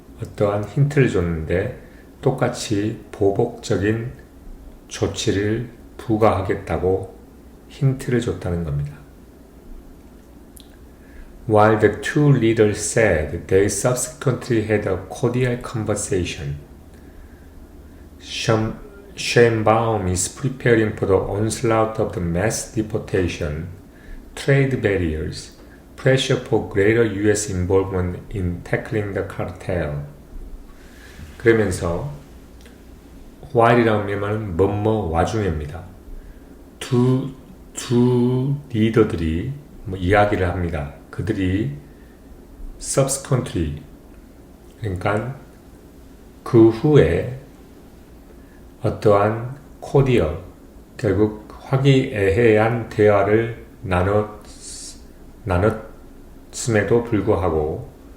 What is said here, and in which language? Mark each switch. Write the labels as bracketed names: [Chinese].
[Korean] 어떠한 힌트를 줬는데 똑같이 보복적인 조치를 부과하겠다고 힌트를 줬다는 겁니다. [English] While the two leaders said they subsequently had a cordial conversation, Sheinbaum is preparing for the onslaught of the mass deportation, trade barriers, pressure for greater U.S. involvement in tackling the cartel. [Korean] 그러면서 while이라는 말은 뭐뭐 와중에입니다. 두 리더들이 이야기를 합니다. 그들이 subsequently, 그러니까 그 후에 어떠한 코디어, 결국 화기애애한 대화를 나눴음에도 불구하고